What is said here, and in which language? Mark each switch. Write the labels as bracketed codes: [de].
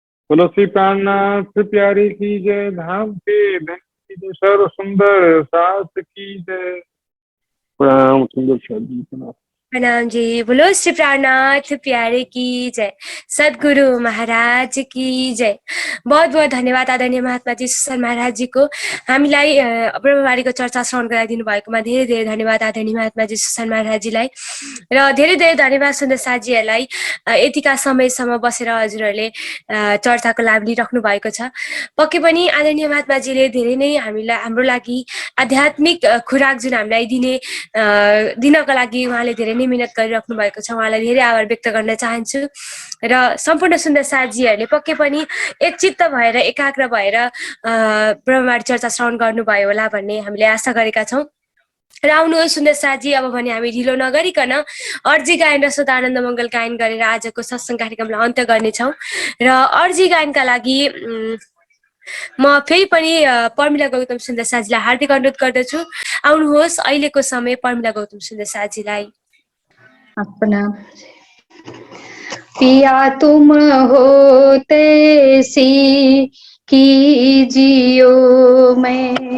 [hi] बोलो श्री प्राणनाथ प्यारे की जय, धाम के धन की जय, सर्व सुंदर सास की जय। प्रणाम सुंदर शादी, प्रणाम। प्रणाम जी। बोलो श्री प्राणनाथ प्यारे की जय, सदगुरु महाराज की जय। [ne] बहुत बहुत धन्यवाद आदरणीय महात्मा जी सुसन महाराज जी को हामीलाई ब्रह्मबारीको चर्चा श्रवण गराइदिनु भएकोमा धेरै धेरै धन्यवाद आदरणीय महात्मा जी सुसन महाराज जीलाई, र धेरै धेरै धन्यवाद सुन्दर साथीहरूलाई यतिका समयसम्म बसेर हजुरहरूले चर्चाको लाभ लिइराख्नु भएको छ। पक्कै पनि आदरणीय महात्माजीले धेरै नै हाम्रो लागि आध्यात्मिक खुराक जुन हामीलाई दिनको लागि उहाँले धेरै नै मिहिनेत गरिराख्नु भएको छ। उहाँलाई धेरै आभार व्यक्त गर्न चाहन्छु, र सम्पूर्ण सुन्दर साथीहरूले पक्कै पनि एकचित्त भएर एकाग्र भएर ब्रह्मबारी चर्चा श्रवण गर्नुभयो होला भन्ने हामीले आशा गरेका छौँ। र आउनुहोस् सुन्दर साथी, अब भने हामी ढिलो नगरिकन अर्जी गायन र सदानन्द मङ्गल गायन गरेर आजको सत्सङ्ग कार्यक्रमलाई अन्त्य गर्नेछौँ। र अर्जी गायनका लागि म फेरि पनि पर्मिला गौतम सुन्दर साथीलाई हार्दिक अनुरोध गर्दछु, आउनुहोस् अहिलेको समय पर्मिला गौतम सुन्दर साथीलाई। [hi] अपना पिया तुम होते सी कीजियो, मैं